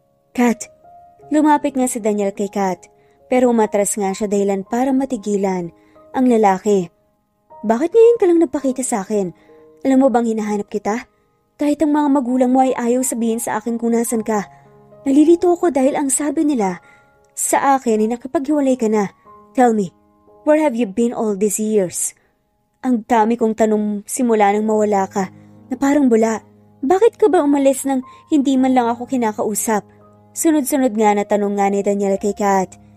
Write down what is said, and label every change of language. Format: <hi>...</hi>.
<tl>Kat, lumapit nga si Daniel kay Kat, pero umatras nga siya dahilan para matigilan ang lalaki. Bakit ngayon ka lang nagpakita sa akin? Alam mo bang hinahanap kita? Kahit ang mga magulang mo ay ayaw sabihin sa akin kung nasan ka. Nalilito ako dahil ang sabi nila sa akin ay nakipaghiwalay ka na.</tl> <en>Tell me, where have you been all these years?</en> <tl>Ang dami kong tanong simula nang mawala ka, na parang bula. Bakit ka ba umalis nang hindi man lang ako kinakausap? Sunod-sunod nga na tanong nga ni Daniel kay Kat.</tl>